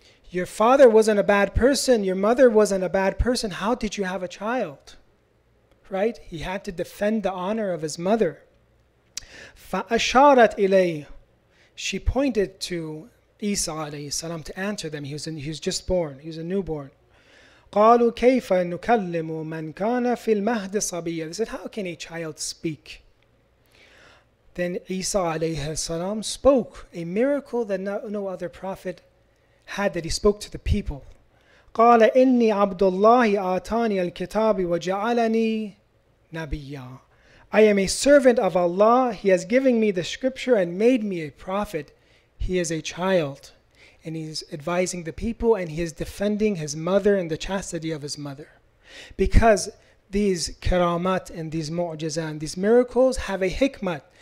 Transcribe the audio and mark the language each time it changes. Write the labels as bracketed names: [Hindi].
[English] Your father wasn't a bad person, your mother wasn't a bad person, how did you have a child? Right? He had to defend the honor of his mother. [Arabic] فَأَشَارَتْ إِلَيْهِ. [English] She pointed to Isa alayhi salam to answer them. He was just born. He was a newborn. [Arabic] قَالُوا كَيْفَ نُكَلِّمُ مَنْ كَانَ فِي الْمَهْدِ صَبِيًّا. [English] They said, how can a child speak? Then Isa alayhi salam spoke a miracle that no other prophet had, that he spoke to the people. [Arabic] قال إني عبد الله آتاني الكتاب وجعلني نبيا. [English] I am a servant of Allah. He has given me the scripture and made me a prophet. He is a child, and he's advising the people, and he is defending his mother and the chastity of his mother. Because these karamat and these mu'jizah and these miracles have a hikmat.